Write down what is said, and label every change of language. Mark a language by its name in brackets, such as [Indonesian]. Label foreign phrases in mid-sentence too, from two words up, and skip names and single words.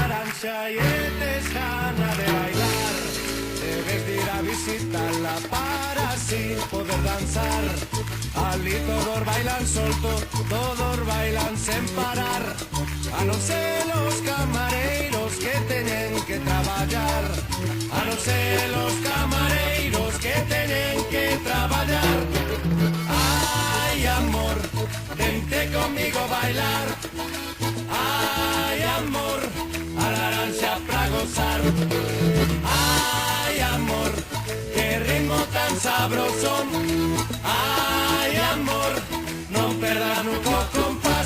[Spanish] Aranxa y tes gana de bailar, debes de ir a visitarla para así poder danzar. Ali todos bailan solto, todos bailan sin parar, a no ser los [Galician] camareiros que teñen que traballar, [Spanish] a no ser los [Galician] camareiros que teñen que traballar. [Spanish] Ay, amor, vente conmigo a bailar. Ay, amor, a la Aranxa pra gozar. Ay, amor, qué ritmo tan sabroso. [Galician] Ay, amor, non perdas nunca o compás.